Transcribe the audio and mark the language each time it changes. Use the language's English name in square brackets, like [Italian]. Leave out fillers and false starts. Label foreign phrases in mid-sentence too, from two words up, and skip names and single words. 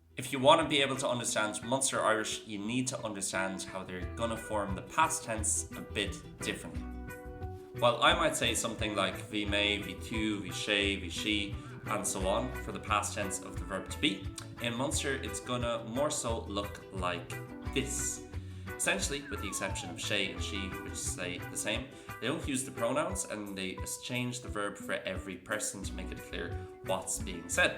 [English] If you want to be able to understand Munster Irish, you need to understand how they're going to form the past tense a bit differently. While I might say something like [Irish] bhí mé, bhí tú, bhí sé, bhí she, [English] and so on for the past tense of the verb to be, in Munster it's going to more so look like this. Essentially, with the exception of she and she, which say the same, they don't use the pronouns and they change the verb for every person to make it clear what's being said.